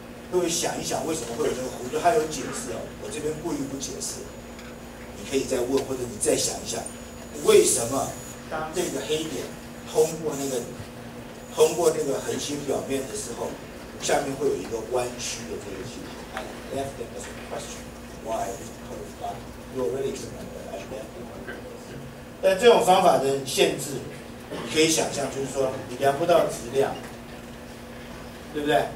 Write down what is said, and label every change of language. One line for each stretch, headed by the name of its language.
Chinese: 各位想一想，为什么会有这个弧度？它有解释哦，我这边故意不解释，你可以再问，或者你再想一想，为什么当这个黑点通过那个恒星表面的时候，下面会有一个弯曲的这个情形。
English: I left them as a question. Why is it curved up? You already explained that. I left them.
Chinese: 但这种方法的限制，你可以想象，就是说你量不到质量，对不对？